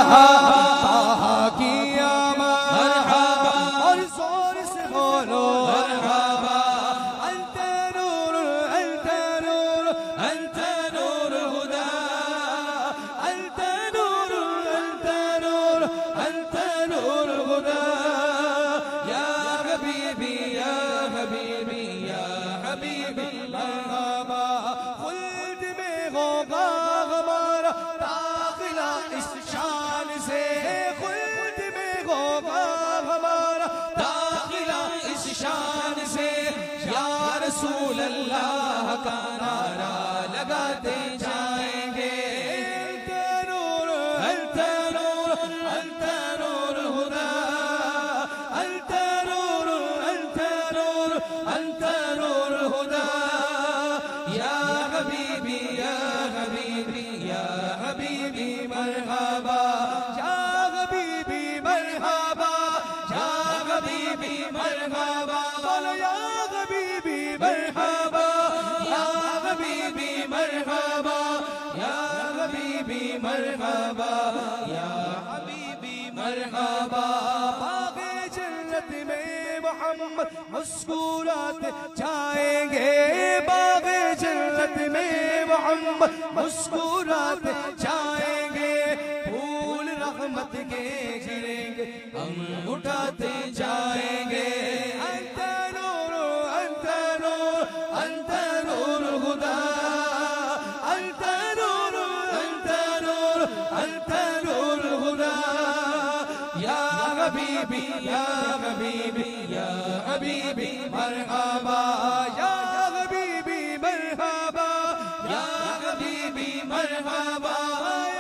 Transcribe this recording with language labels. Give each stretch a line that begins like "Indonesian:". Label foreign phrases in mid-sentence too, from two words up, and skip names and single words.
Urdu: طہا کی آمد مرحبا اور زور سے بولو مرحبا
Arabic: انت نور انت نور انت نور خدا انت نور انت نور انت نور خدا یا حبیبی یا حبیبی یا حبیبی مرحبا
Urdu: خلد میں ہوگا ہمارا داخلہ اس شان سے خلد میں ہوگا ہمارا داخلہ اس شان سے
Arabic: یا رسول اللہ
Urdu: کا نعرہ لگاتے جائیں گے
Arabic: انت نور انت نور انت نور خدا انت نور انت نور انت نور خدا یا حبیبی یا حبیبی یا حبیبی مرحبا یا حبیبی مرحبا یا حبیبی مرحبا بولو یا حبیبی مرحبا یا حبیبی مرحبا یا حبیبی مرحبا یا حبیبی مرحبا
Urdu: باغ جنت میں محمد مسکراتے جائیں گے باغ جنت میں محمد مسکراتے جائیں گے پھول رحمت کے گریں گے ہم اٹھاتے جائیں گے
Arabic: انت نور انت نور انت نور خدا انت نور انت نور انت نور خدا یا حبیبی یا حبیبی یا حبیبی مرحبا یا حبیبی مرحبا یا حبیبی مرحبا یا